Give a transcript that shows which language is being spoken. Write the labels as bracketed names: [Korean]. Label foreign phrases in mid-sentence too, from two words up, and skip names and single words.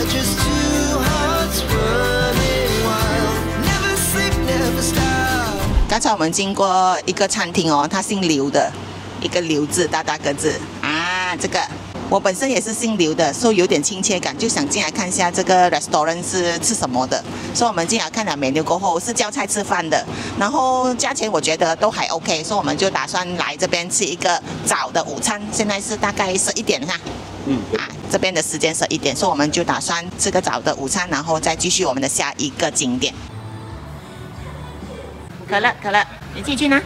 [Chinese] 剛才我們經過一個餐廳哦，它姓劉的，一個劉字，大個字啊。這個我本身也是姓劉的，所以有點親切感，就想進來看一下這個 restaurant 是吃什麼的。所以我們進來看了 menu 過後是叫菜吃飯的，然後價錢我覺得都還 OK， 所以我們就打算來這邊吃一個早的午餐。現在是大概11點哈。這邊的時間11點，所以我們就打算吃個早的午餐，然後再繼續我們的下一個景點。可樂，你自己去拿。